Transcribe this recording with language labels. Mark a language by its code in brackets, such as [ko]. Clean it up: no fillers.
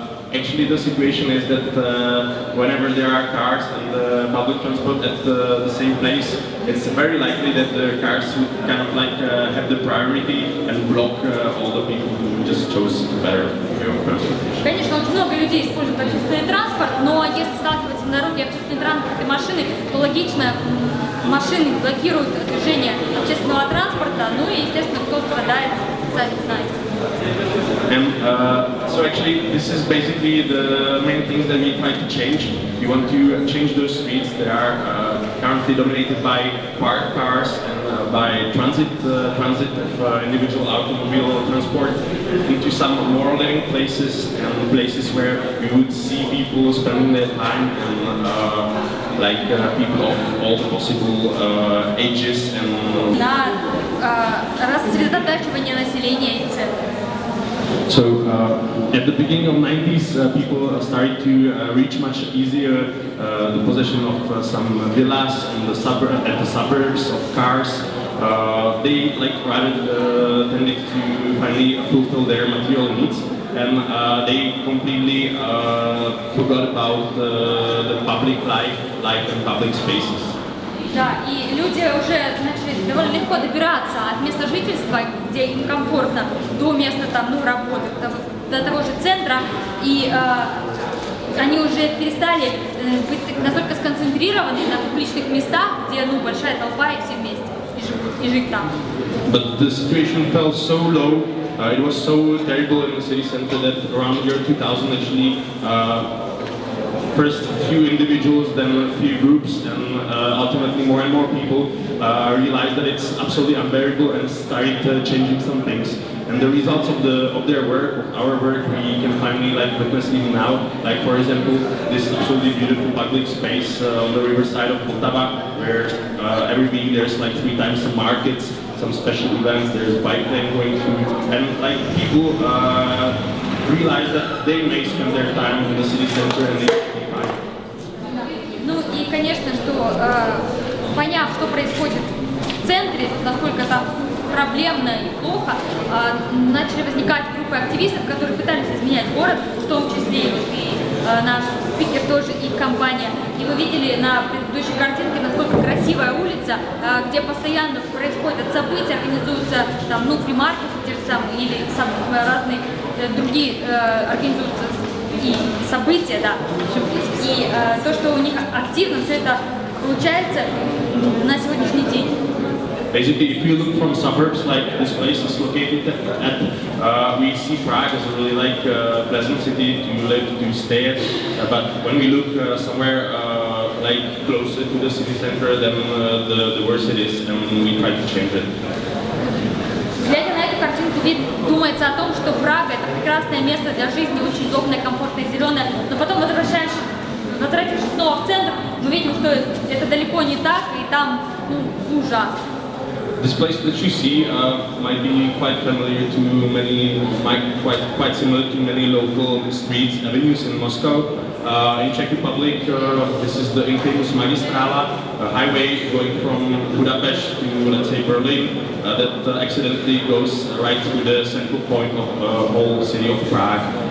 [en] Actually, the situation is that whenever there are cars and public transport at the same place, it's very likely that the cars would kind of have the priority and block all the people who just chose the better way of transportation. [ru] Конечно, очень много людей используют общественный транспорт, но если сталкиваться на дороге общественный транспорт и машины, то логично, машины блокируют движение общественного транспорта, и, естественно, кто страдает, сами знаете. [en] And so actually this is basically the main things that we try to change. We want to change those streets that are currently dominated by parked cars and by transit of individual automobile transport into some more living places and places where we would see people spending their time and people of all possible ages and [ru] рассредотачивание населения и цен. [en] So at the beginning of 90s, people started to reach much easier the possession of some villas in the suburbs of cars. They rather tended to finally fulfill their material needs, and they completely forgot about the public life and public spaces. [ru] Да, и люди уже начали довольно легко добираться от места жительства, где им комфортно, до места работы, до того же центра, и они уже перестали быть настолько сконцентрированы на публичных местах, где большая толпа и все вместе, и жить там. [en] But the situation fell so low, it was so terrible in the city center that around year 2000 actually first a few individuals, then a few groups, and ultimately more and more people realized that it's absolutely unbearable and started changing some things. and the results of their work, of our work, we can finally like witness even now. Like for example, this absolutely beautiful public space on the riverside of Poltava, where every week there's like 3 times some markets, some special events. There's bike lane going through, and like people realize that they may spend their time in the city center and they can be fine. [ru] Ну и, конечно, что поняв, что происходит в центре, насколько там проблемно и плохо, начали возникать группы активистов, которые пытались изменять город, в том числе и наш спикер тоже, и компания. И вы видели на предыдущей картинке, насколько красивая улица, где постоянно происходят события, организуются там, ну, фри-маркеты те же самые, или разные другие организуются и события, да. И то, что у них активно все это получается на сегодняшний день. [en] Basically, if you look from suburbs like this place is located at, we see Prague as a really like pleasant city to live, to stay at. But when we look somewhere like closer to the city center, then the worse it is, and we try to change it. [ru] Глядя на эту картинку, думается о том, что Прага — это прекрасное место для жизни, очень удобное, комфортное, зеленое, но потом, возвратившись снова в центр, мы видим, что это далеко не так, и там ужасно. [en] This place that you see might be quite familiar to many, quite similar to many local streets, avenues in Moscow. In Czech Republic, this is the infamous Magistrala, a highway going from Budapest to, let's say, Berlin, that accidentally goes right through the central point of the whole city of Prague.